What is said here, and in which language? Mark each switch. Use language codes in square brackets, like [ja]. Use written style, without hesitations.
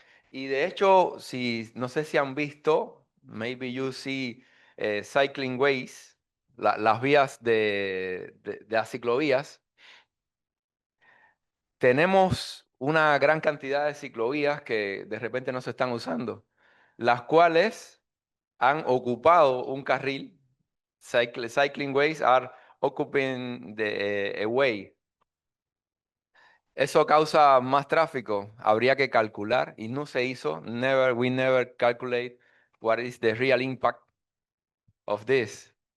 [es] Y de hecho, no sé si han visto, maybe you see cycling ways, las vías de las ciclovías. Tenemos una gran cantidad de ciclovías que de repente no se están usando, las cuales han ocupado un carril. [en] Cycling ways are occupying a way. [es] Eso causa más tráfico. Habría que calcular y no se hizo. [en] We never calculate what is the real impact of this.